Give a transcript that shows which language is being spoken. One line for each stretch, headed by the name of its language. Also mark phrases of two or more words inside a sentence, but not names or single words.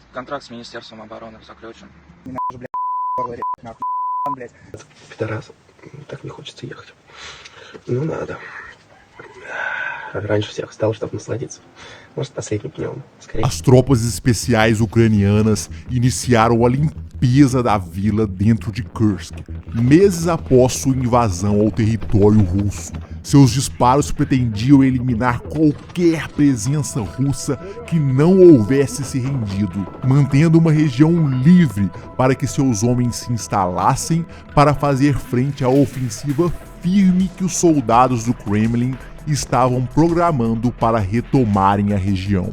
Russian: Контракт с Министерством обороны заключен. Пидорас, так не хочется ехать. Ну надо. Раньше всех встал, чтобы насладиться. Может, последним днем. Скорее.
Portuguese: As tropas especiais ucranianas iniciaram a limpeza da vila dentro de Kursk, meses após sua invasão ao território russo. Seus disparos pretendiam eliminar qualquer presença russa que não houvesse se rendido, mantendo uma região livre para que seus homens se instalassem para fazer frente à ofensiva firme que os soldados do Kremlin estavam programando para retomarem a região.